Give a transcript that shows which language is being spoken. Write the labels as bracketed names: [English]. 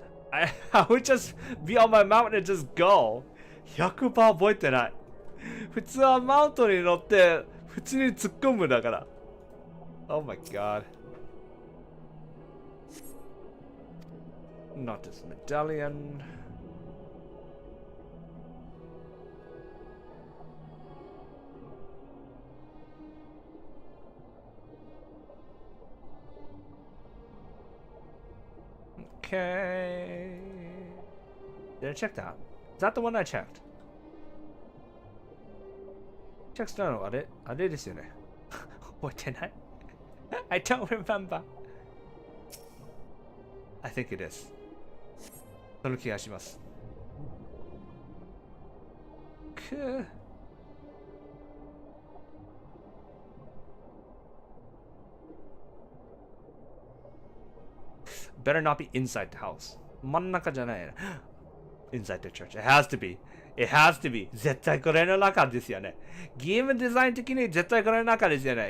[English] I would just be on my mountain and just go. [Japanese] 100% 覚えてない。普通はマウントに乗って普通に突っ込むだから。 [English] Oh my god. Not this medallion. Okay. Did I check that? Is that the one I checked? Check stone. [Japanese] あれですよね。覚えてない [English] I don't remember. I think it is. [Japanese] その気がします。 [English] Better not be inside the house. [Japanese] 真ん中じゃないな。 [English] Inside the church. It has to be. It has to be. [Japanese] 絶対これの中ですよね。ゲームデザイン的に絶対これの中ですよね。